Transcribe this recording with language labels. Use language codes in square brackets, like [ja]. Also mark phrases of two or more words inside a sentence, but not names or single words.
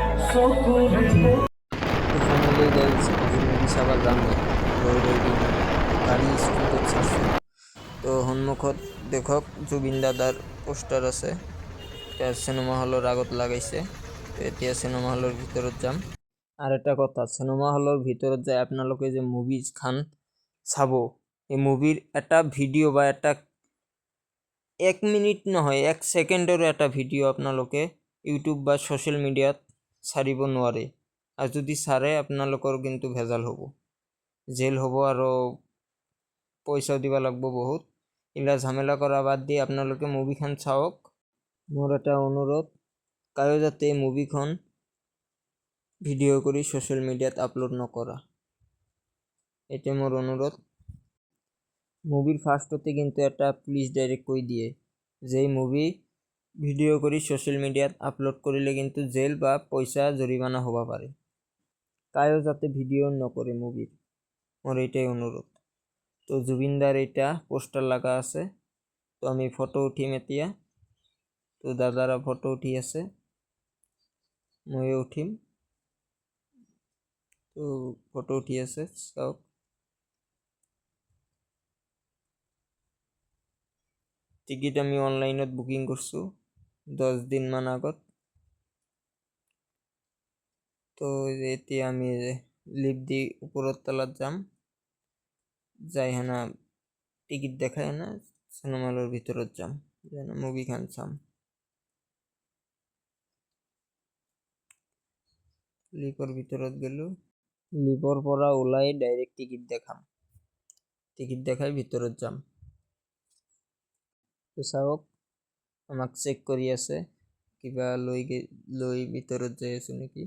[en] finally guys [as] আজি মুভি চাব যাম ৰৈ বিনালে গাড়ী স্পীডত চাইছোঁ। তো সন্মুখত দেখক জুবিন দাদাৰ পোষ্টাৰ আছে। এতিয়া চিনেমা হলৰ আগত লাগাইছে। তো এতিয়া চিনেমা হলৰ ভিতৰত যাম। [bn] আর একটা কথা, [as] সিনেমা হলৰ ভিতৰত যাই আপোনালোকে যে মুভি খান চাব, [bn] এই মুভির একটা ভিডিও [as] বা একটা 1 মিনিট নহয় 1 সেকেন্ডৰ এটা ভিডিও আপোনালোকে ইউটিউব বা [en] social mediat [as] ছাড়িব নোৱাৰে। আর যদি ছাড়ে আপোনালোকৰ কিন্তু ভেজাল হ'ব, জেল হ'ব আৰু পইচাও দিব লাগব বহুত। ইলা ঝামেলা কৰা বাদ দি আপোনালোকে মুভিখন চাওক। মোৰ এটা অনুৰোধ, কায়ো যাতে মুভিখন ভিডিও কৰি [en] social mediat [as] আপলোড নকৰা, এটা মোৰ অনুৰোধ। [bn] মুভির ফার্স্টতে কিন্তু একটা পুলিশ ডাইরেক্ট কই দিয়ে [as] যে মুভি ভিডিও কৰি [en] social mediat [as] আপলোড কৰিলে কিন্তু জেল বা পইচা জরিমানা হব পাৰে। কায়ো যাতে ভিডিও নকৰে মুভির, মোর এটাই অনুরোধ। তো জুবিনদার এটা পোস্টার লাগা আছে। তো আমি ফটো উঠিম এতিয়া। তো দাদারা ফটো উঠি আছে, ময়ো উঠিম। তো ফটো উঠি আছে সব। টিকিট আমি অনলাইনত বুকিং করছো 10 দিন মান আগত। তো এতিয়া আমি লিফট দি উপরের তলাত যাম, যাই হেনা টিকিট দেখায় না [bn] সিনেমা হলের [as] ভিতরত যাম, যেন মুভি খান চাম। লিপর ভিতরত গেলো, লিপর পরা ওলাই ডাইরেক্ট টিকিট দেখাম, টিকিট দেখাই ভিতরত যাম। তো চাওক আমাক চেক কৰি আছে, কিবা লৈ ভিতৰত যাই আছো নেকি।